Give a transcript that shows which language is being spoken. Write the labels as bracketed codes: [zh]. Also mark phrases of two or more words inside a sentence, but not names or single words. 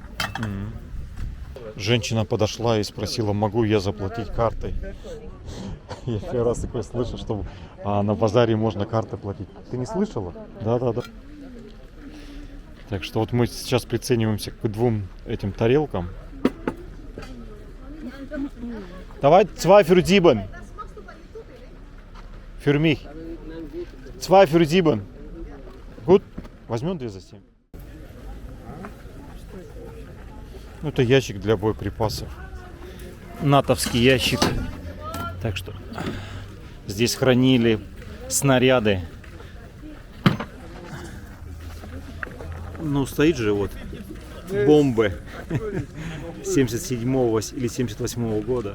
[ru] Женщина подошла и спросила, могу я заплатить картой. Я первый раз такое слышу, что на базаре можно картой платить. Ты не слышала? Да. Так что вот мы сейчас прицениваемся к двум этим тарелкам. [de] Давай 2 für 7. Für mich. 2 für 7. Gut? [ru] Возьмем 2 за 7. Ну, это ящик для боеприпасов. Натовский ящик. Так что здесь хранили снаряды. Ну, стоит же вот бомбы 77-го или 78-го года.